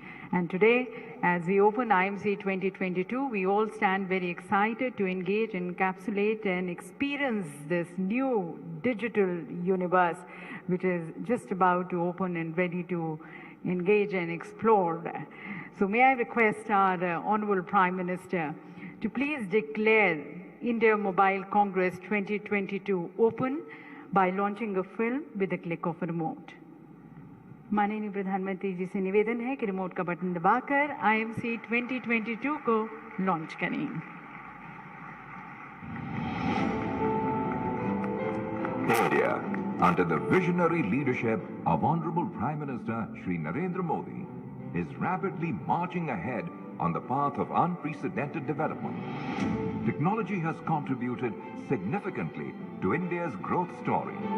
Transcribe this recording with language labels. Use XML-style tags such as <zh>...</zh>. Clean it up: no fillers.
<en>And today, as we open IMC 2022, we all stand very excited to engage, encapsulate, and experience this new digital universe, which is just about to open and ready to engage and explore. So may I request our Honorable Prime Minister to please declare India Mobile Congress 2022 open by launching a film with a click of a remote.</en> <hi>माननीय प्रधानमंत्री जी से निवेदन है कि remote का button दबाकर IMC 2022 को launch करें।</hi> <en>India, under the visionary leadership of Honorable Prime Minister Shri Narendra Modi, is rapidly marching ahead on the path of unprecedented development. Technology has contributed significantly to India's growth story.</en>